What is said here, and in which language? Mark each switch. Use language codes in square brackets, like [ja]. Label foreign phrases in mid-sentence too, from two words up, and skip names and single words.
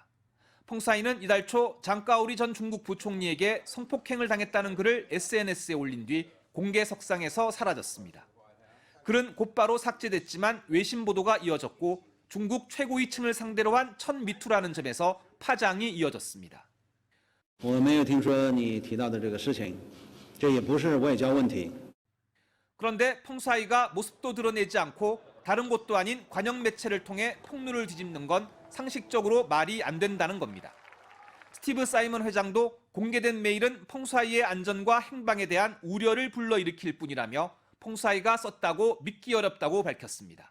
[ko] 펑샤이는 이달 초 장가오리 전 중국 부총리에게 성폭행을 당했다는 글을 SNS에 올린 뒤 공개석상에서 사라졌습니다. 글은 곧바로 삭제됐지만 외신 보도가 이어졌고 중국 최고위층을 상대로 한 첫 미투라는 점에서 파장이 이어졌습니다. [zh] 我没有听说你提到的这个事情，这也不是外交问题。 [ko] 그런데 펑샤이가 모습도 드러내지 않고 다른 곳도 아닌 관영 매체를 통해 폭로를 뒤집는 건 상식적으로 말이 안 된다는 겁니다. 스티브 사이먼 회장도 공개된 메일은 펑샤이의 안전과 행방에 대한 우려를 불러일으킬 뿐이라며 펑샤이가 썼다고 믿기 어렵다고 밝혔습니다.